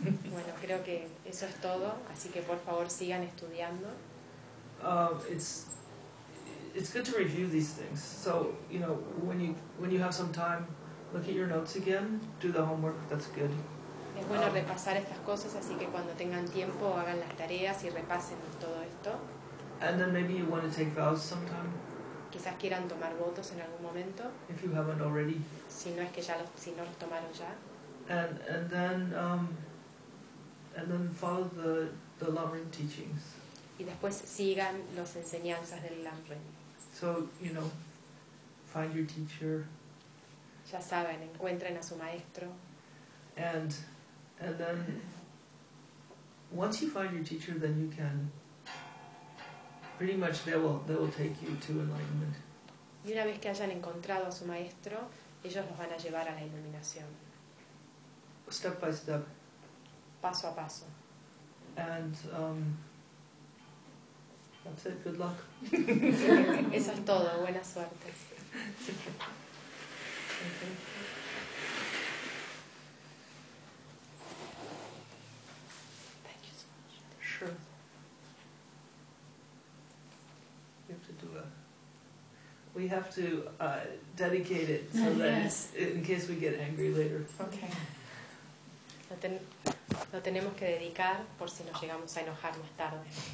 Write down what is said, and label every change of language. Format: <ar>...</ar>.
<es>Bueno, creo que eso es todo, así que por favor sigan estudiando.</es> <en>It's good to review these things. So, you know, when you have some time, look at your notes again, do the homework, that's good.</en> <es>Es bueno repasar estas cosas, así que cuando tengan tiempo, hagan las tareas y repasen todo esto.</es> <en>And then maybe you want to take vows sometime.</en> <es>Quizás quieran tomar votos en algún momento.</es> <en>If you haven't already.</en> <es>Si no es que ya los, si no los tomaron ya.</es> <en>And then follow the Lamrim teachings.</en> <es>Y después sigan las enseñanzas del Lamrim.</es> <en>So, you know, find your teacher.</en> <es>Ya saben, encuentren a su maestro.</es> <en>And then once you find your teacher, then you can pretty much they will take you to enlightenment.</en> <es>Y una vez que hayan encontrado a su maestro, ellos los van a llevar a la iluminación.</es> <en>Step by step.</en> <es>Paso a paso.</es> <en>And that's it. Good luck.</en> <es>Eso es todo. Buena suerte.</es> <en>Thank you so much. Sure. We have to do a. We have to dedicate it so yes. That in case we get angry later. Okay.</en> <es>Lo tenemos que dedicar por si nos llegamos a enojar más tarde.</es>